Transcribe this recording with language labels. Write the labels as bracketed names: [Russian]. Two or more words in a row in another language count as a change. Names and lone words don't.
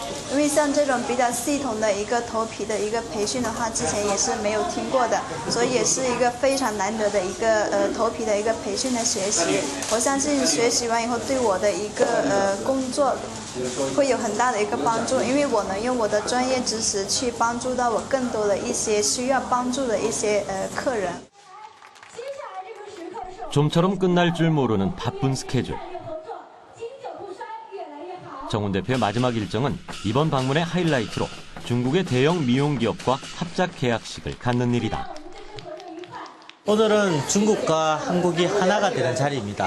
[Chinese] 因为像这种比较系统的一个头皮的一个培训的话，之前也是没有听过的，所以也是一个非常难得的一个头皮的一个培训的学习。我相信学习完以后对我的一个工作会有很大的一个帮助，因为我能用我的专业知识去帮助到我更多的一些需要帮助的一些客人。 [Korean] 좀처럼 끝날 줄 모르는 바쁜 스케줄. 정훈 대표의 마지막 일정은 이번 방문의 하이라이트로 중국의 대형 미용 기업과 합작 계약식을 갖는 일이다. 오늘은 중국과 한국이 하나가 되는 자리입니다.